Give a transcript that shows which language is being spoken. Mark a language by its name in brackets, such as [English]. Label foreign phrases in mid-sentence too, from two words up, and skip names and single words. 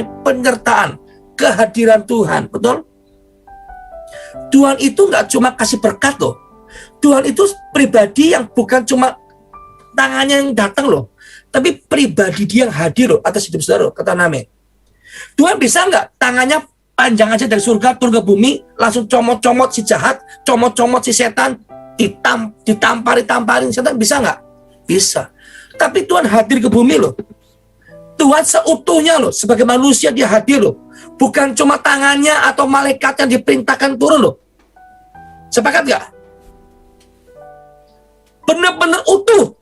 [Indonesian] Penyertaan, kehadiran Tuhan, betul? Tuhan itu gak cuma kasih berkat loh. Tuhan itu pribadi yang bukan cuma tangannya yang datang loh, tapi pribadi dia yang hadir loh atas hidup saudara, kata Name. Tuhan bisa nggak tangannya panjang aja dari surga turun ke bumi, langsung comot-comot si jahat, comot-comot si setan, ditamparin setan, bisa nggak? Bisa. Tapi Tuhan hadir ke bumi loh. Tuhan seutuhnya loh, sebagai manusia dia hadir loh. Bukan cuma tangannya atau malaikat yang diperintahkan turun loh. Sepakat nggak? Benar-benar utuh.